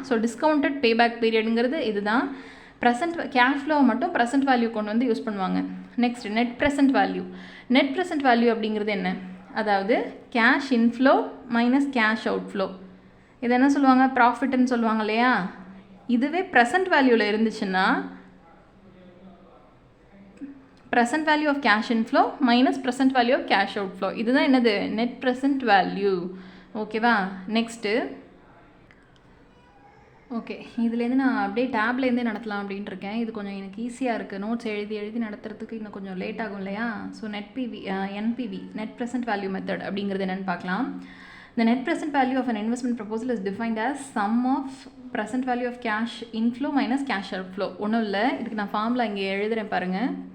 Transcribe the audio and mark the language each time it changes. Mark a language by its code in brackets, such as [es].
[ta] So discounted பேபேக் பீரியடுங்கிறது இதுதான். Present cash flow மட்டும் present value கொண்டு வந்து யூஸ் பண்ணுவாங்க. Next net present value. Net present value அப்படிங்கிறது என்ன, அதாவது cash inflow minus cash out flow. இது என்ன சொல்லுவாங்க, ப்ராஃபிட்னு சொல்லுவாங்க இல்லையா? இதுவே ப்ரெசென்ட் வேல்யூவில் இருந்துச்சுன்னா [en] present value of cash inflow minus present value of cash outflow. [ta] இதுதான் என்னது, net present value. ஓகேவா? நெக்ஸ்ட்டு ஓகே, இதுலேருந்து நான் அப்படியே டேப்லேருந்தே நடத்தலாம் அப்படின்ட்டு இருக்கேன். இது கொஞ்சம் எனக்கு ஈஸியாக இருக்குது, நோட்ஸ் எழுதி நடத்துறதுக்கு இன்னும் கொஞ்சம் லேட் ஆகும் இல்லையா? So NPV net present value method அப்படிங்கிறது என்னென்னு பார்க்கலாம். [en] The net present value of an investment proposal is defined as sum of present value of cash inflow minus cash outflow. [ta] ஒன்றும் இல்லை, இதுக்கு நான் ஃபார்முலா இங்கே எழுதுகிறேன் பாருங்கள்.